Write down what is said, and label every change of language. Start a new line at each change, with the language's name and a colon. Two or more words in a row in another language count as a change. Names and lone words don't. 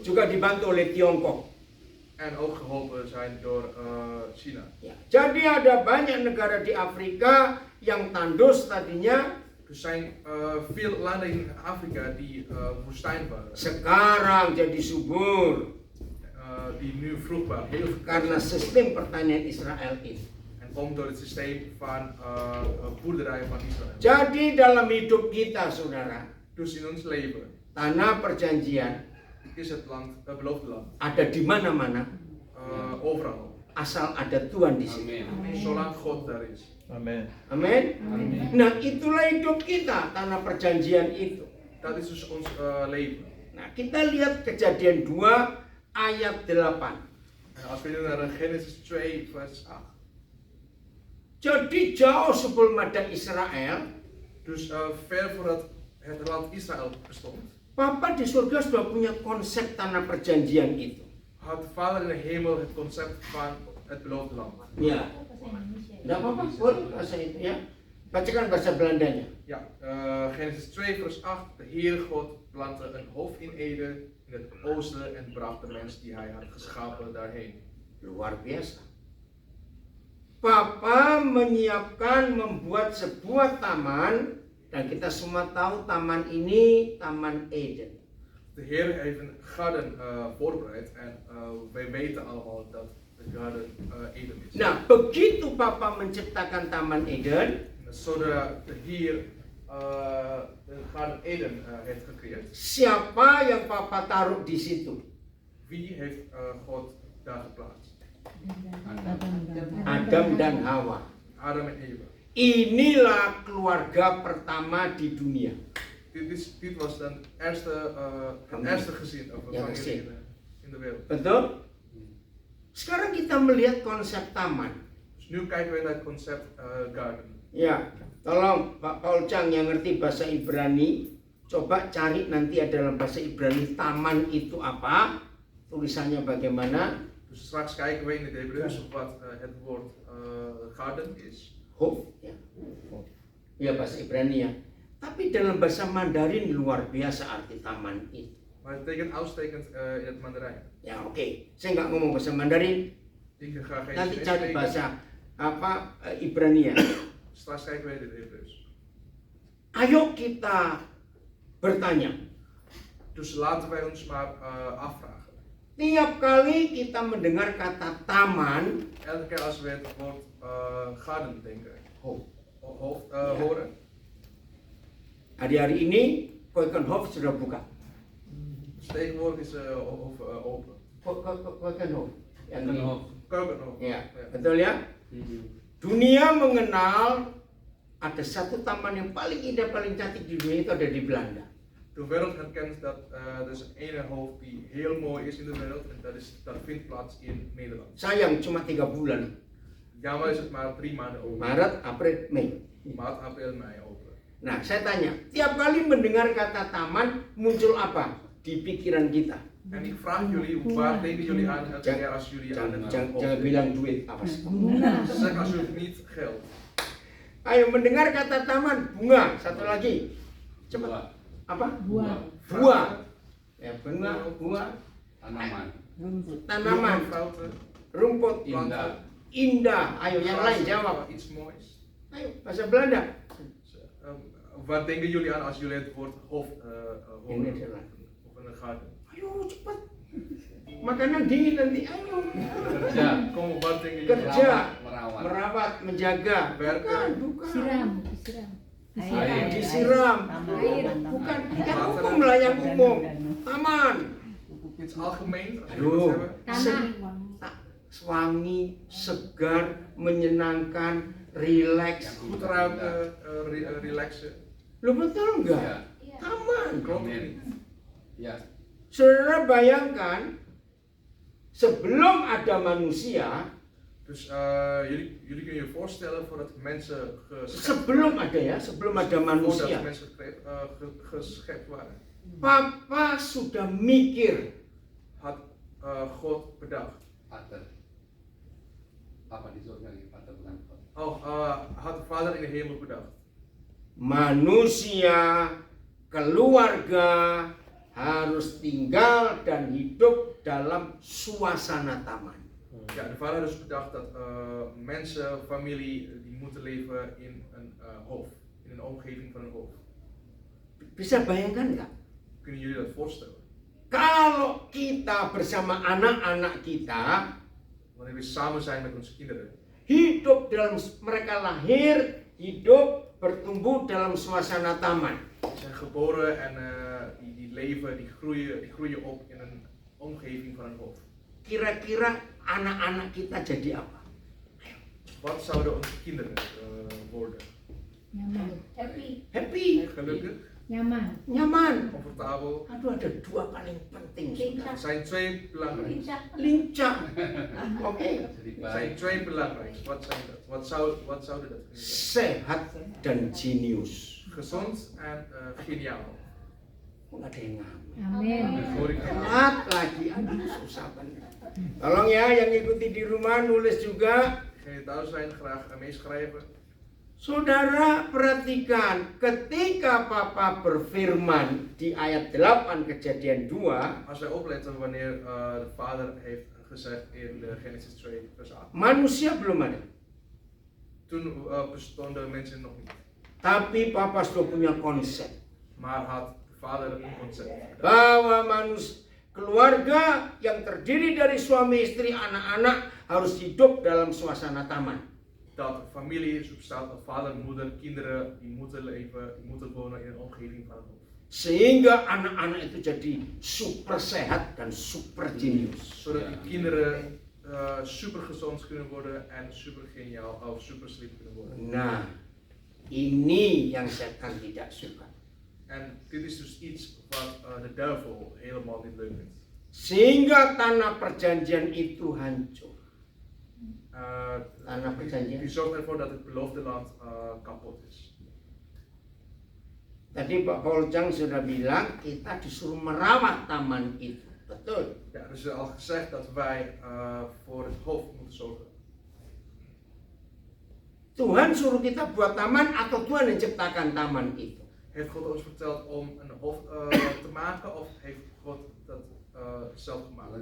Indonesian: Juga dibantu oleh Tiongkok.
Dutch: En ook geholpen zijn door China.
Indonesian: Ya, jadi ada banyak negara di Afrika yang tandus tadinya,
Dutch: Er zijn veel landen in Afrika die woestijn waren.
Indonesian: sekarang jadi subur
Dutch: Die nu vruchtbaar, heel
Indonesian: karena
Dutch: vruchtbaar
Indonesian: sistem pertanian Israel itu.
Dutch: en komt door het systeem van boerderijen van Israël.
Indonesian: Jadi dalam hidup kita, saudara,
Dutch: Dus in ons leven
Indonesian: tanah perjanjian
Dutch: is het land, het beloofde land,
Indonesian: ada di mana-mana,
Dutch: overal.
Indonesian: asal ada Tuhan di situ. Amin.
Dutch: Zolang God daar is. Amen.
Indonesian: Amin. Nah, itulah hidup kita, tanah perjanjian itu.
Dutch: Dat is dus ons leven.
Indonesian: Nah, kita lihat Kejadian 2 ayat 8.
Dutch: En als we nu naar Genesis 2 vers 8.
Indonesian: Jadi jauh sebelum ada Israel,
Dutch: Dus ver voordat het land Israël bestond,
Indonesian: Papa di surga sudah punya konsep tanah perjanjian itu.
Dutch: had de Vader in de hemel het concept van het beloofde land.
Indonesian: Ya. Tidak apa-apa, boleh bahasa itu ya. Bacakan bahasa Belandanya.
Dutch: Ja, Genesis 2 vers 8. De Heere God plantte een hof in Eden in het oosten en bracht de mens die hij had geschapen daarheen.
Indonesian: Luar biasa. Papa menyiapkan membuat sebuah taman, dan kita semua tahu taman ini Taman Eden.
Dutch: De Heer heeft een garden voorbereid en wij weten allemaal dat de garden Eden is.
Indonesian: Nah, begitu Papa menciptakan Taman Eden,
Dutch: Zodra de Heer de garden Eden heeft gecreëerd,
Indonesian: siapa yang Papa taruh di situ?
Dutch: wie heeft God daar geplaatst?
Indonesian: Adam dan Hawa.
Dutch: Adam en Eva.
Indonesian: Inilah keluarga pertama di dunia.
Dutch: Dit was dan het eerste gezin of Ja, familie gezin. in de wereld.
Indonesian: Betul? Sekarang kita melihat konsep taman.
Dutch: Dus nu kijken we naar het concept garden.
Indonesian: Ya, tolong Pak Paul Chang yang ngerti bahasa Ibrani, coba cari nanti ada dalam bahasa Ibrani taman itu apa, tulisannya bagaimana.
Dutch: Dus straks kijken we in het Hebreeuws wat het woord garden is. Hof,
Indonesian: ya. Ya bahasa Ibrani ya. Tapi dalam bahasa Mandarin luar biasa arti taman itu.
Dutch: Maar het betekent uitstekend in het Mandarijn.
Indonesian: Ya oke, saya nggak ngomong bahasa Mandarin,
Dutch: Ik ga geen
Indonesian: nanti
Dutch: Chinees
Indonesian: cari
Dutch: spreken.
Indonesian: bahasa Ibrania.
Dutch: Straks kijken we in het Hebreeuws.
Indonesian: Ayo kita bertanya.
Dutch: Dus laten wij ons maar afvragen.
Indonesian: Tiap kali kita mendengar kata taman,
Dutch: Elke keer als we het woord garden denken, Ja. horen,
Indonesian: hari-hari ini Keukenhof sudah buka.
Dutch: dus tegenwoordig is Hof open. Keukenhof.
Indonesian: Yang di- Keukenhof. Ya, betul ya? Dunia mengenal ada satu taman yang paling indah, paling cantik di dunia itu ada di Belanda.
Dutch: De wereld herkent dat er is een ene hoofd die heel mooi is in de wereld en dat vindt plaats in Nederland.
Indonesian: Sayang cuma 3 bulan.
Dutch: Jammer is het maar 3 maanden open.
Indonesian: Maret, April, Mei.
Dutch: Maart, april, mei open.
Indonesian: Nah, saya tanya, tiap kali mendengar kata taman muncul apa di pikiran kita?
Dutch: En ik vraag jullie, waar denken jullie aan elke keer als jullie aan het
Indonesian: Jangan
Dutch: hoofd
Indonesian: bilang duit, apa sih? Bunga.
Dutch: Zeg alsjeblieft niet geld.
Indonesian: Ayo mendengar kata taman, bunga. Satu lagi. Cepat. Apa? Buah. Buah. Ya, bunga, Tanaman. tanaman,
Dutch: Fruiten,
Indonesian: rumput, Indah. indah. Ayo yang lain jawab.
Dutch: Iets moois.
Indonesian: Ayo, bahasa Belanda.
Dutch: Waar denken jullie aan als jullie het woord hof In horen? Nederland. Of een garden?
Indonesian: Ayo cepat. Makanan dingin nanti. Ayo. Kerja.
Dutch: Kom op, wat denken jullie?
Indonesian: Kerja. Merawat. Merawat, menjaga.
Dutch: Werken.
Indonesian: Bukan. Siram, disiram. Air. Disiram. Air. Bukan. Kan hukum lah yang umum. Taman.
Dutch: Iets algemeen, als jullie
Indonesian: Aduh.
Dutch: wat hebben.
Indonesian: Tanah. Wangi, segar, menyenangkan, rileks.
Dutch: Goed ruiken, relaxen.
Indonesian: Lo betul nggak? Ya. Taman.
Dutch: Klopt
Indonesian: Amin.
Dutch: niet.
Indonesian: Ya. Saudara bayangkan, sebelum ada manusia,
Dutch: Dus jullie kunnen je voorstellen voordat mensen
Indonesian: sebelum ada ya, sebelum ada
Dutch: voordat
Indonesian: manusia,
Dutch: mensen geschept waren,
Indonesian: Papa sudah mikir,
Dutch: had God bedacht. Pater.
Indonesian: Apa di surga nih? Pater bukan God.
Dutch: Had de Vader in de hemel bedacht.
Indonesian: manusia, keluarga harus tinggal dan hidup dalam suasana taman.
Dutch: Ja, de Vader had dus bedacht dat mensen, familie, die moeten leven in een hof, in een omgeving van een hof.
Indonesian: Bisa bayangkan nggak?
Dutch: Kunnen jullie dat voorstellen?
Indonesian: Kalau kita bersama anak-anak kita
Dutch: Wanneer we samen zijn met onze kinderen,
Indonesian: hidup dalam, mereka lahir, hidup, bertumbuh dalam suasana taman.
Dutch: die zijn geboren en die leven, die groeien op in een omgeving van een hof.
Indonesian: Kira-kira anak-anak kita jadi apa?
Dutch: Wat zouden onze kinderen worden?
Indonesian: Nyaman. Happy.
Dutch: Happy, Gelukkig,
Indonesian: Nyaman. nyaman.
Dutch: comfortabel.
Indonesian: Aduh, ada 2 paling penting. Lincah.
Dutch: Er zijn 2 belangrijk.
Indonesian: Lincah. Lincah. Oke. Jadi
Dutch: Er zijn
Indonesian: baik.
Dutch: 2 belangrijk. Wat zijn dat? Wat zouden dat kunnen zijn?
Indonesian: Sehat dan jenius.
Dutch: Gezond en geniaal.
Indonesian: Kok ada yang ngamen? Amin.
Dutch: Hoor ik
Indonesian: Telat lagi, aduh susah banget. Tolong ya yang ikuti di rumah nulis juga.
Dutch: Degenen die thuis zijn graag meeschrijven.
Indonesian: Saudara perhatikan, ketika Papa berfirman di ayat 8 Kejadian 2,
Dutch: Als wij opletten wanneer de Vader heeft gezegd in de Genesis 2 vers 8.
Indonesian: manusia belum ada.
Dutch: Toen bestonden mensen nog niet.
Indonesian: Tapi Papa sudah punya konsep
Dutch: Maar had de Vader een concept.
Indonesian: bahwa keluarga yang terdiri dari suami istri anak-anak harus hidup dalam suasana taman.
Dutch: Dat familie bestaat uit vader, moeder, kinderen die moeten leven, die moeten wonen in een omgeving van een hof.
Indonesian: Sehingga anak-anak itu jadi super sehat dan super jenius.
Dutch: Zodat die kinderen super gezond kunnen worden en super geniaal of super slim kunnen worden.
Indonesian: Nah, ini yang setan tidak suka.
Dutch: En dit is dus iets wat de duivel helemaal niet leuk vindt.
Indonesian: Sehingga tanah perjanjian itu hancur. Tanah
Dutch: Die
Indonesian: perjanjian.
Dutch: zorgt ervoor dat het beloofde land kapot is.
Indonesian: Tadi Pak Paul Chang sudah bilang kita disuruh merawat taman itu. Betul.
Dutch: Ja, er is al gezegd dat wij voor het hoofd moeten zorgen.
Indonesian: Tuhan suruh kita buat taman atau Tuhan yang ciptakan taman itu?
Dutch: Heeft God ons verteld om een hof te maken of heeft God dat zelf gemaakt?